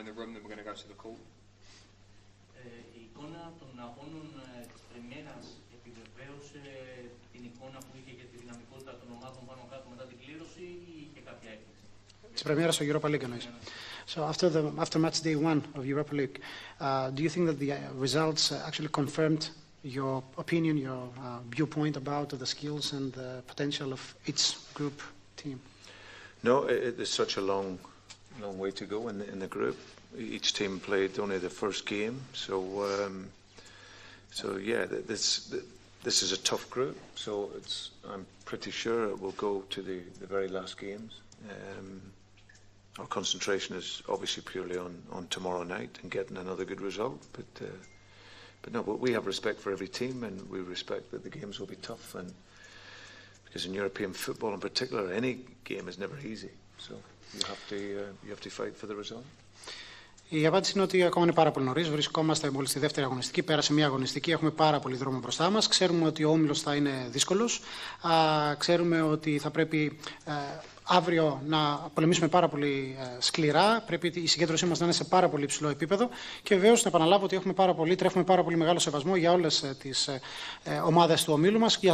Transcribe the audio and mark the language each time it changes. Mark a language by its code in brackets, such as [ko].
[el] Η εικόνα των αγώνων της πρεμιέρας επιβεβαίωσε την εικόνα που είχε για τη δυναμικότητα των ομάδων πάνω κάτω μετά την κλήρωση ή είχε κάποια έκπληξη? Της πρεμιέρας στο Europa League εννοείς. [en] So after match day 1 of Europa League, do you think that the results actually confirmed your opinion, your viewpoint about the skills and the potential of each group team? No, there's such a long way to go in the group. Each team played only the first game, so yeah, this is a tough group. So I'm pretty sure it will go to the very last games. Our concentration is obviously purely on tomorrow night and getting another good result. But no, we have respect for every team, and we respect that the games will be tough. And because in European football, in particular, any game is never easy. So you have to fight for the result. [el] Η απάντηση είναι ότι ακόμα είναι πάρα πολύ νωρίς. Βρισκόμαστε μόλις στη δεύτερη αγωνιστική. Πέρασε μια αγωνιστική. Έχουμε πάρα πολύ δρόμο μπροστά μας. Ξέρουμε ότι ο όμιλος θα είναι δύσκολος. Ξέρουμε ότι θα πρέπει αύριο να πολεμήσουμε πάρα πολύ σκληρά. Πρέπει η συγκέντρωσή μας να είναι σε πάρα πολύ υψηλό επίπεδο. Και βεβαίως να επαναλάβω ότι τρέφουμε πάρα πολύ μεγάλο σεβασμό για όλες τις ομάδες του ομίλου μας.